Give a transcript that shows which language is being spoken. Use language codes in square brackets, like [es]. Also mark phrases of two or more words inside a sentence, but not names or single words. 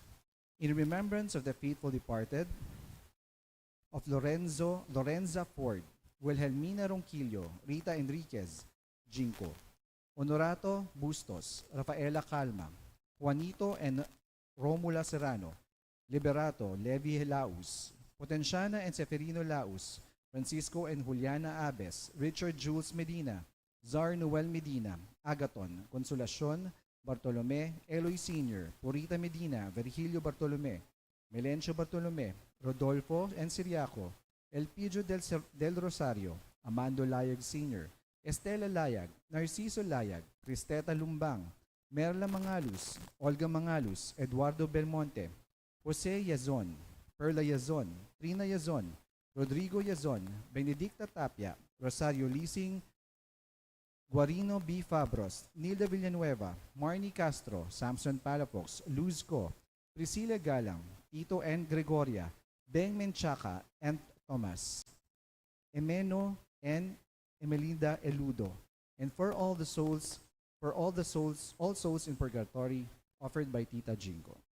[en] In remembrance of the faithful departed, of Lorenza Ford, Wilhelmina Ronquillo, Rita Enriquez, Jinko, Honorato Bustos, Rafaela Calma, Juanito and Romula Serrano, Liberato, Levi Laus, Potenciana and Seferino Laus, Francisco and Juliana Abes, Richard Jules Medina, Zar Noel Medina, Agaton, Consolacion, Bartolome, Eloy Sr., Purita Medina, Virgilio Bartolome, Melencio Bartolome, Rodolfo and Siriaco, Elpidio del Rosario, Amando Layag Sr., Estela Layag, Narciso Layag, Cristeta Lumbang, Merla Mangalus, Olga Mangalus, Eduardo Belmonte, Jose Yazon, Perla Yazon, Trina Yazon, Rodrigo Yazon, Benedicta Tapia, Rosario Lising, Guarino B. Fabros, Nilda Villanueva, Marnie Castro, Samson Palafox, Luzco, Priscilla Galang, Tito N. Gregoria, Beng Menchaca, and Thomas, Emeno and Emelinda Eludo, and for all souls in purgatory, offered by Tita Jingo.